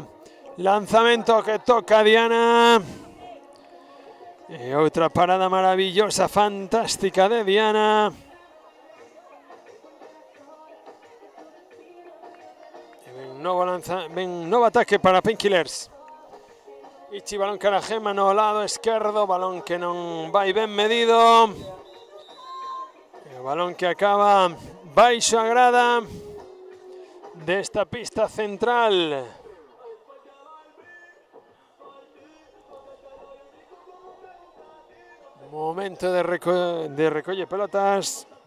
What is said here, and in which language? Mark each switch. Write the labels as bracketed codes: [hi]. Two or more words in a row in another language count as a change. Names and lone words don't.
[es] Lanzamiento que toca Diana. Y otra parada maravillosa, fantástica de Diana. Nuevo ataque para Painkillers. [gl] Ichi balón cara Gema no lado izquierdo, balón que non vai ben medido. [es] El balón que acaba [gl] baixo a grada desta pista central. Momento de recolle pelotas.